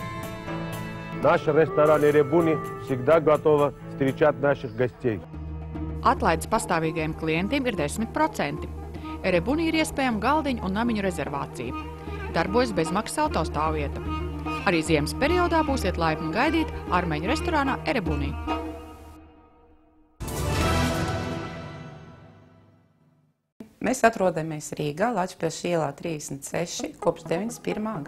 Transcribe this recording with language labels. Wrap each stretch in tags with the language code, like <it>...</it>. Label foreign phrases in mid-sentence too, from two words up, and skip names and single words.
<ru>Наш ресторан «Эребуни» всегда готов встречать наших гостей.</ru> <lv>Atlaides pastāvīgajiem klientiem ir 10%. Erebuni ir iespējama galdiņu un namiņu rezervācija. Darbojas bezmaksas autostāvvieta. Arī ziemas periodā būsiet laipni gaidīt armeņu restorānā Erebuni. Mēs atrodamies Rīgā, Latvijas ielā 36, kopš 91.</lv>